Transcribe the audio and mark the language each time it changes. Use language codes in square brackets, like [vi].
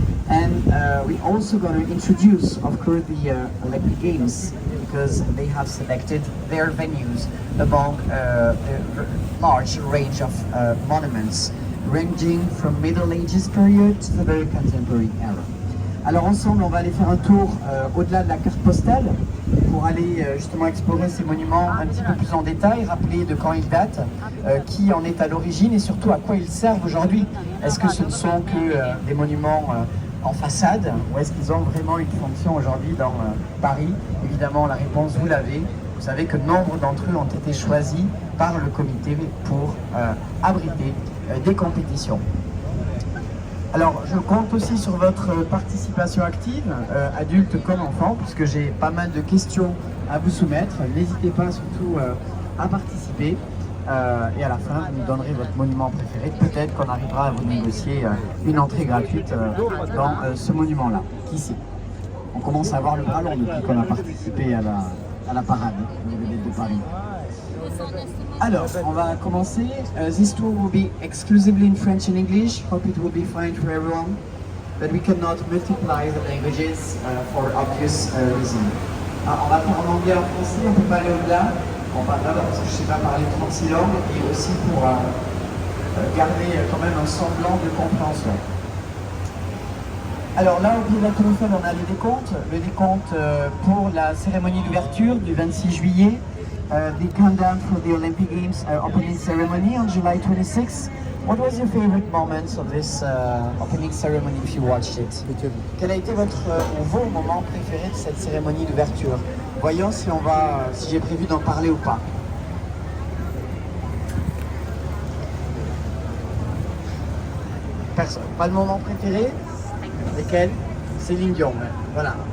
[en] And we're also going to introduce, of course, the Olympic Games, because they have selected their venues among a large range of monuments, ranging from Middle Ages period to the very contemporary era. [fr] Alors ensemble, on va aller faire un tour au-delà de la carte postale pour aller justement explorer ces monuments un petit peu plus en détail, rappeler de quand ils datent, qui en est à l'origine et surtout à quoi ils servent aujourd'hui. Est-ce que ce ne sont que des monuments en façade ou est-ce qu'ils ont vraiment une fonction aujourd'hui dans Paris? Évidemment, la réponse, vous l'avez. Vous savez que nombre d'entre eux ont été choisis par le comité pour abriter des compétitions. Alors, je compte aussi sur votre participation active, adulte comme enfant, puisque j'ai pas mal de questions à vous soumettre. N'hésitez pas surtout à participer. Et à la fin, vous nous donnerez votre monument préféré. Peut-être qu'on arrivera à vous négocier une entrée gratuite dans ce monument-là. Qui sait? On commence à avoir le bras long depuis qu'on a participé à la parade de Paris. Alors, on va commencer. [en] This tour will be exclusively in French and English. Hope it will be fine for everyone. But we cannot multiply the languages for obvious reasons. [fr] On va faire en anglais et en français, on ne peut pas aller au-delà. On va d'abord parce que je ne sais pas parler 36 langues et aussi pour garder quand même un semblant de compréhension. Alors là, au pied de la Tour Eiffel, on a le décompte pour la cérémonie d'ouverture du 26 juillet. [en] The countdown for the Olympic Games opening ceremony on July 26. What was your favorite moment of this opening ceremony if you watched it? [fr] Quel a été votre ou vos moments préférés de cette cérémonie d'ouverture? Voyons si j'ai prévu d'en parler ou pas. Personne. Pas le moment préféré? Lesquels? Céline Dion. Voilà.